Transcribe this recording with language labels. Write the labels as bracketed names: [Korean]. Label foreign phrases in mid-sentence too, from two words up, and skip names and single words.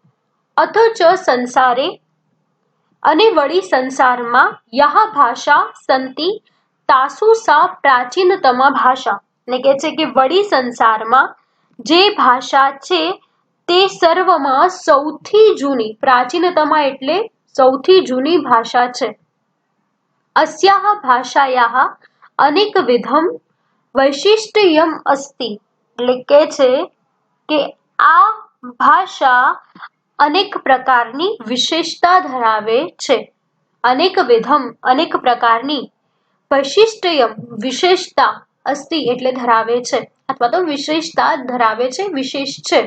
[Sanskrit] અથચ સંસારે [Gujarati] અને વળી સંસારમાં [Sanskrit] યહ ભાષા સંતિ તાસુ સા પ્રાચીનતમા ભાષા। [Gujarati] એટલે કે છે કે વળી સંસારમાં જે ભાષા છે તે સર્વમાં સૌથી જૂની, પ્રાચીનતમા એટલે સૌથી જૂની ભાષા છે। [Sanskrit] अस्याः भाषायाः अनेकविधम वैशिष्ट्यम अस्ति। [Gujarati] એટલે કે છે કે આ ભાષા અનેક પ્રકારની વિશેષતા ધરાવે છે। અનેકવિધમ અનેક પ્રકારની, વૈશિષ્ટ્યમ વિશેષતા, અસ્તિ એટલે ધરાવે છે અથવા તો વિશેષતા ધરાવે છે, વિશેષ છે।